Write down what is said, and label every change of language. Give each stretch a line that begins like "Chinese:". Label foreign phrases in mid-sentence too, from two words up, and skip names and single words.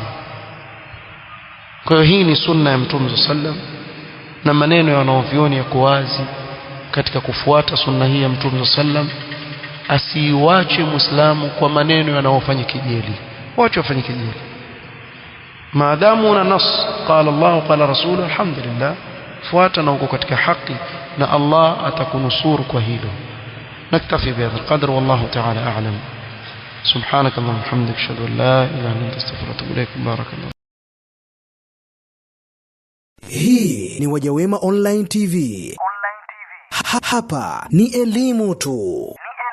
Swahili: Kwa hiyo hii ni sunna ya Mtume sallam, na maneno ya wanavyuoni yako wazi katika kufuata sunna hii ya Mtume sallam. Asiiwache Muislamu kwa maneno yanayofanya kejeli, wacha wafanye kejeli. Maadamu una
Arabic: نص قال الله قال رسوله,
Swahili: alhamdulillah, fuata na uko katika haki na Allah atakunusuru kwa hilo.
Arabic: نكتفي بهذا القدر والله تعالى أعلم. سبحانك اللهم وبحمدك أشهد أن لا إله إلا أنت أستغفرك وأتوب إليك. بارك الله.
Swahili: Hii ni Wajawema Online TV. Hapa ni elimu tu.